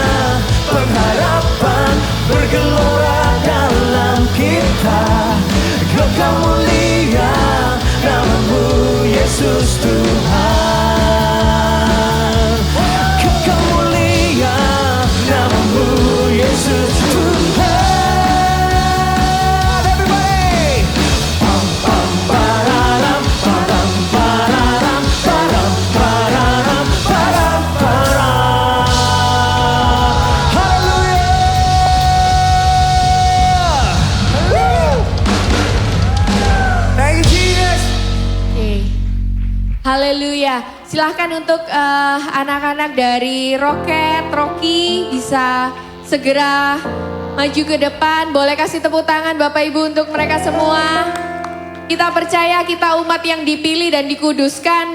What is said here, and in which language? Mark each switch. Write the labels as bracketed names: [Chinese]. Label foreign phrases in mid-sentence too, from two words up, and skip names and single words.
[Indonesian] Pengharapan bergelora dalam kita. Kekal mulia namamu Yesus Tuhan. Yesus Tuhan. Everybody. Pam pam pararam, param pararam, param pararam, param param. Hallelujah. [English] Thank you Jesus. [Indonesian] Oke. Haleluya. Silahkan untuk anak-anak dari Rocky bisa segera maju ke depan. Boleh kasih tepuk tangan Bapak Ibu untuk mereka semua. Kita percaya kita umat yang dipilih dan dikuduskan.